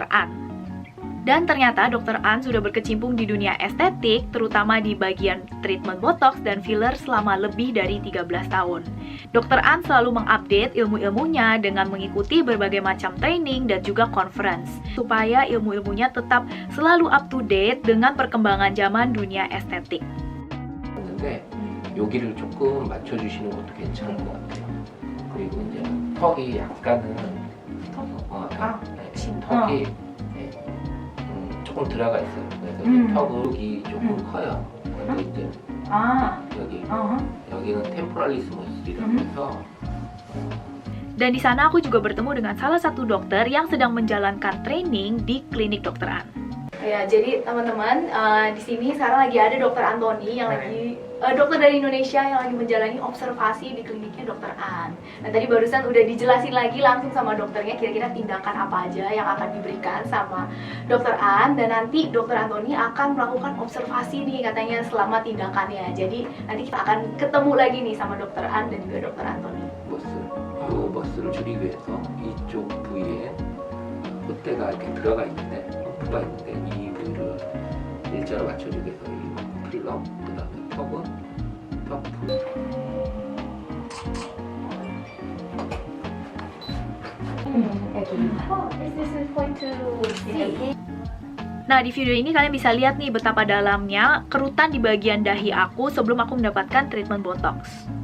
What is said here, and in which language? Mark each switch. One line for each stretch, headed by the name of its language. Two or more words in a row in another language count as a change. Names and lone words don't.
Indonesian: An. Dan ternyata Dr. An sudah berkecimpung di dunia estetik, terutama di bagian treatment botox dan filler selama lebih dari 13 tahun. Dr. An selalu mengupdate ilmu-ilmunya dengan mengikuti berbagai macam training dan juga conference, supaya ilmu-ilmunya tetap selalu
English: up to date
Indonesian: dengan perkembangan zaman dunia estetik.
Korean: 근데 여기를 조금 맞춰주시는 것도 괜찮을 것 같아요. 그리고 이제 턱이 약간은 턱이 조금 들어가 있어요. 그래서 턱이 조금 커요. 근데 이제 여기는 템포랄리스무스라고 해서.
Indonesian: Dan di sana aku juga bertemu dengan salah satu dokter yang sedang menjalankan training di klinik Dr. An. Ya, jadi teman-teman, di sini sekarang lagi ada Dr. Anthony yang lagi dokter dari Indonesia yang lagi menjalani observasi di kliniknya Dokter An. Nah tadi barusan udah dijelasin lagi langsung sama dokternya kira-kira tindakan apa aja yang akan diberikan sama Dokter An, dan nanti Dokter Anthony akan melakukan observasi nih katanya selama tindakannya. Jadi nanti kita akan ketemu lagi nih sama Dokter An dan juga Dokter Anthony.
Korean: 머스를 줄이기 위해서 이쪽 부위에 콧대가 이렇게 들어가 있는데 펌프가 있는데 이 부위를 일자로 맞춰주기 위해서 이 필러, 그 다음에 턱은 턱 부위.
Indonesian: Nah di video ini kalian bisa lihat nih betapa dalamnya kerutan di bagian dahi aku sebelum aku mendapatkan treatment botox.